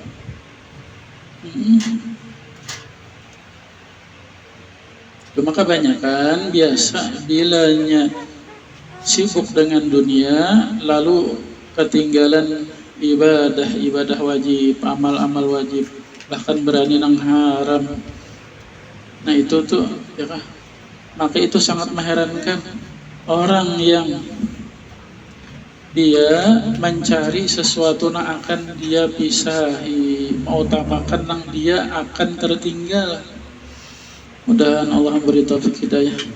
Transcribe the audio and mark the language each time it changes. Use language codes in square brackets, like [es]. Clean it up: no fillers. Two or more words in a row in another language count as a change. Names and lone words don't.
[id] Cuma kebanyakan biasa bilanya sibuk dengan dunia lalu ketinggalan ibadah wajib, amal wajib, bahkan berani nang haram. Nah itu tuh ya kah? Maka itu sangat mengherankan orang yang dia mencari sesuatu yang akan dia pisahi, mengutamakan yang dia akan tertinggal. Mudah-mudahan Allah memberi taufik hidayah.